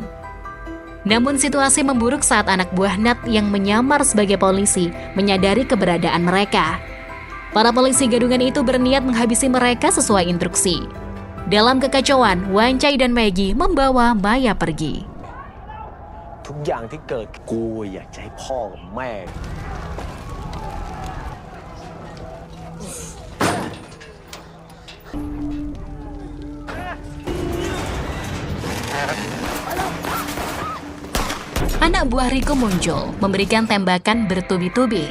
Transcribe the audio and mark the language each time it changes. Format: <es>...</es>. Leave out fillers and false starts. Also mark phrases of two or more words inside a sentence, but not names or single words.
<id>Namun situasi memburuk saat anak buah Nat yang menyamar sebagai polisi menyadari keberadaan mereka. Para polisi gadungan itu berniat menghabisi mereka sesuai instruksi. Dalam kekacauan, Wan Chai dan Maggie membawa Maya pergi.</id> <th>ทุกอย่างที่เกิดกูอยากจะให้พ่อกับแม่</th> <id>Anak buah Rico muncul, memberikan tembakan bertubi-tubi.</id>